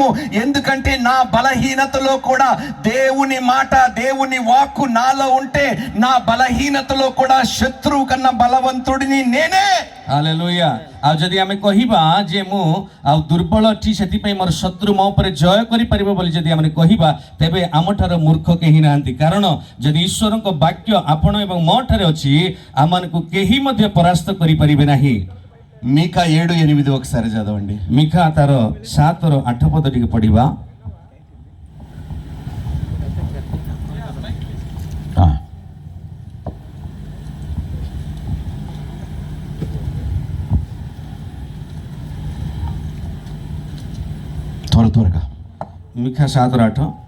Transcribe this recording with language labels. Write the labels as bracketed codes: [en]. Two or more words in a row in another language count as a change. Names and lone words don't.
[te] ఎందుకంటే నా బలహీనతలో కూడా దేవుని మాట, దేవుని వాక్కు నాలో ఉంటే నా బలహీనతలో కూడా శత్రువు కన్నా బలవంతుడిని నేనే. [or] ହାଲେଲୁୟା। ଆଉ ଯଦି ଆମେ କହିବା ଯେ ମୁଁ ଆଉ ଦୁର୍ବଳ ଅଛି ସେଥିପାଇଁ ମୋର ଶତ୍ରୁ ମୋ ଉପରେ ଜୟ କରିପାରିବ ବୋଲି ଯଦି ଆମେ କହିବା ତେବେ ଆମଠାରୁ ମୂର୍ଖ କେହି ନାହାନ୍ତି। କାରଣ ଯଦି ଈଶ୍ୱରଙ୍କ ବାକ୍ୟ ଆପଣ ଏବଂ ମୋ ଠାରେ ଅଛି ଆମମାନଙ୍କୁ କେହି ମଧ୍ୟ ପରାସ୍ତ କରିପାରିବେ ନାହିଁ। [te] మీకా 7:8 ఒకసారి చదవండి. [or] ମିଖା ତାର 7:8 ପଦ ଟିକେ ପଢିବା। [te] త్వరగా [or] ମିଖା 7:8